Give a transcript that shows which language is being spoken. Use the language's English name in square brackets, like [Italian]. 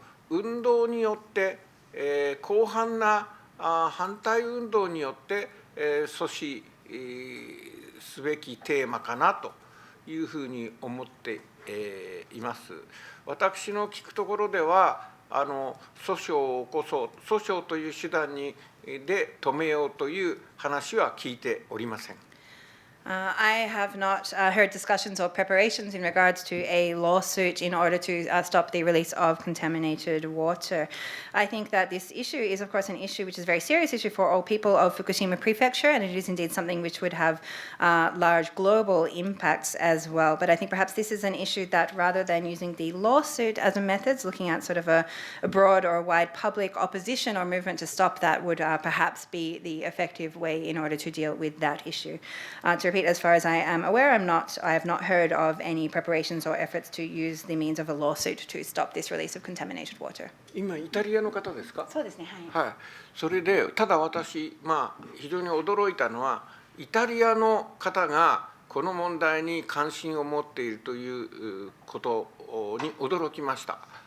[Japanese] 運動によって、広範な反対運動によって阻止すべきテーマかなというふうに思っています。私の聞くところでは訴訟を起こそう、訴訟という手段で止めようという話は聞いておりません。 [English] I have not heard discussions or preparations in regards to a lawsuit in order to stop the release of contaminated water. I think that this issue is, of course, an issue which is a very serious issue for all people of Fukushima Prefecture, and it is indeed something which would have large global impacts as well. But I think perhaps this is an issue that, rather than using the lawsuit as a method, looking at sort of a broad or wide public opposition or movement to stop that would perhaps be the effective way in order to deal with that issue. To repeat, as far as I am aware, I have not heard of any preparations or efforts to use the means of a lawsuit to stop this release of contaminated water. [Japanese] 今イタリアの方ですか？そうですね、はい。はい。それでただ私、非常に驚いたのは、イタリアの方がこの問題に関心を持っているということに驚きました。